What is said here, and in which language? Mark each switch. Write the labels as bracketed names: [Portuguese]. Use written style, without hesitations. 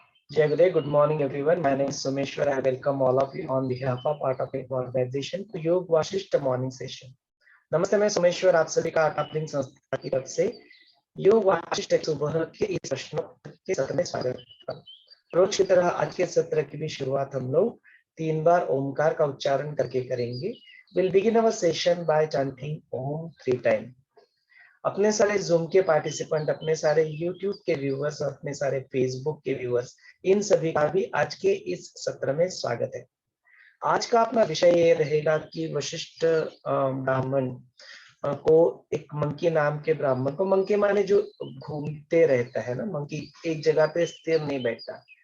[English] Jai Guru, good morning everyone. My name is Sumeshwar. I welcome all of you on behalf of Art of Yoga organization to Yoga Vasishtha morning session. [Hindi] नमस्ते, मैं सोमेश्वर आप सभी का art of living संस्था की तरफ से योग वाशिष्ठ सुबह के इस प्रश्नों के सत्र में स्वागत करता हूं। रोज की तरह आज के सत्र की भी शुरुआत हम लोग 3 बार ओमकार का उच्चारण करके करेंगे। [English] We'll begin our session by chanting Om 3 times. [Hindi] अपने सारे जूम के पार्टिसिपेंट, अपने सारे यूट्यूब के व्यूअर्स और अपने सारे फेसबुक के व्यूअर्स, इन सभी का भी आज के इस सत्र में स्वागत है। आज का अपना विषय ये रहेगा कि वशिष्ठ ब्राह्मण को, एक मंकी नाम के ब्राह्मण को, मंकी माने जो घूमते रहता है ना, मंकी एक जगह पे स्थिर नहीं बैठता।